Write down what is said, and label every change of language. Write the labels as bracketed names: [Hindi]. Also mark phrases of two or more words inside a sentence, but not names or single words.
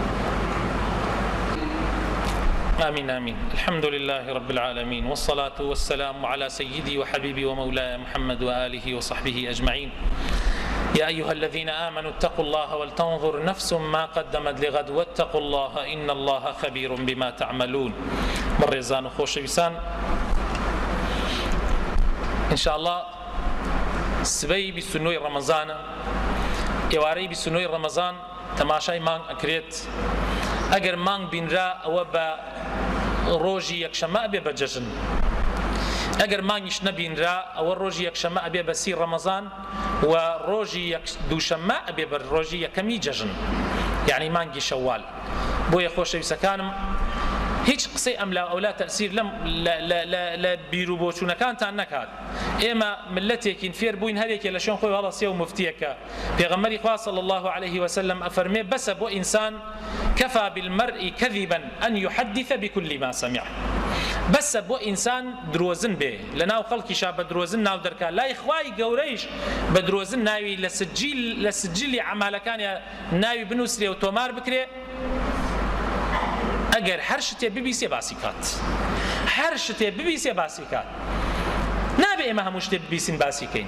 [Arabic] آمين آمين الحمد لله رب العالمين والصلاة والسلام على سيدي وحبيبي ومولاي محمد وآله وصحبه أجمعين يا أيها الذين آمنوا اتقوا الله ولتنظر نفس ما قدمت لغد واتقوا الله إن الله خبير بما تعملون [Central Kurdish] مرزان خوش بسان [Arabic] إن شاء الله [Central Kurdish] سبي بسنوي رمضان يواري بسنوي رمضان تماشاي مان أكريت ئەگەر مانگ بینرا ئەوە بە ڕۆژی یەکشەمە ئەبێ بە جەژن، ئەگەر مانگیش نەبینرا ئەوە ڕۆژی یەکشەمە ئەبێ بە 30 ڕەمەزان و ڕۆژی دووشەمە ئەبێ بە ڕۆژی یەکەمی جەژن، یعنی مانگی شەوال. بۆیە خۆشەویستەکانم هیچ قسەی ئەملا ئەولا تەسیر لە بیر و بۆچوونەکانتان نەکات. ئێمە ملەتێکین فێر بووین هەرێکێ لە شوێن خۆی هەڵەسێ و مفتیەکە. پێغەمبەری خوا [Arabic] صلی الله عليه وسلم [Central Kurdish] ئەفەرمێ بەسە بۆ ئینسان [Arabic] كفى بالمرء كذبا أن يحدث بكل ما سمع. [Central Kurdish] بەسە بۆ ئینسان درۆزن بێ لەناو خەڵکیشا بە درۆزن ناو دەرکا، لای خوای گەورەیش بە درۆزن ناوی لە سجلی عەمالەکانی ناوی بنووسرێ و تۆمار بکرێ. ئەگەر هەر شتێ ببیسێ باسی کات، هەر شتێ ببیسێ باسی کات، نابێ ئێمە هەموو شتێ ببیسین باسی کەین.